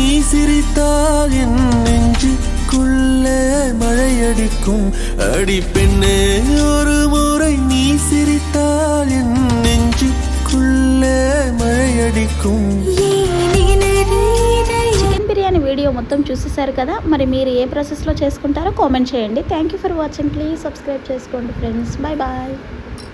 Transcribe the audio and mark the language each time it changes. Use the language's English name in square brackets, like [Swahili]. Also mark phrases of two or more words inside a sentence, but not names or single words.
[Tamil] சிரித்தால் என் நெஞ்சுக்குள்ளே மழையடிக்கும். அடி பெண்ணே ஒரு முறை நீ சிரித்தால் என் நெஞ்சுக்குள்ளே మழைయడిக்கும். [Telugu] చికెన్ బిర్యానీ వీడియో మొత్తం చూసేసారు కదా, మరి మీరు ఏ ప్రాసెస్లో చేసుకుంటారో కామెంట్ చేయండి. [English] thank you for watching. please subscribe [Telugu] చేసుకోండి [English] friends. bye bye.